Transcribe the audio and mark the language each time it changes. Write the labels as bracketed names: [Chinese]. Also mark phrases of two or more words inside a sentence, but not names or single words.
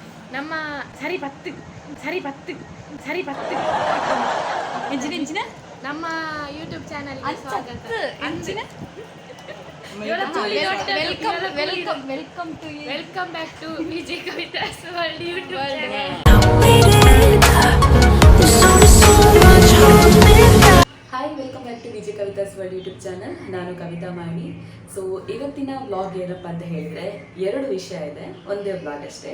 [Tulu] ನಮ್ಮ ಸರಿ ಪತ್ತು ಎಂಚಿನ ನಮ್ಮ [English] YouTube channel [Tulu] ಸ್ವಾಗತ. [English] Welcome back to Vijaya Kavitha's World YouTube channel. Hi, welcome back to Vijaya Kavitha's World YouTube channel. [Kannada] ನಾನು ಕವಿತಾ ಮಾಡಿ. ಸೊ ಇವತ್ತಿನ ವ್ಲಾಗ್ ಏನಪ್ಪ ಅಂತ ಹೇಳಿದರೆ 2 ವಿಷಯ ಇದೆ, ಒಂದೇ ವ್ಲಾಗ್ ಅಷ್ಟೇ.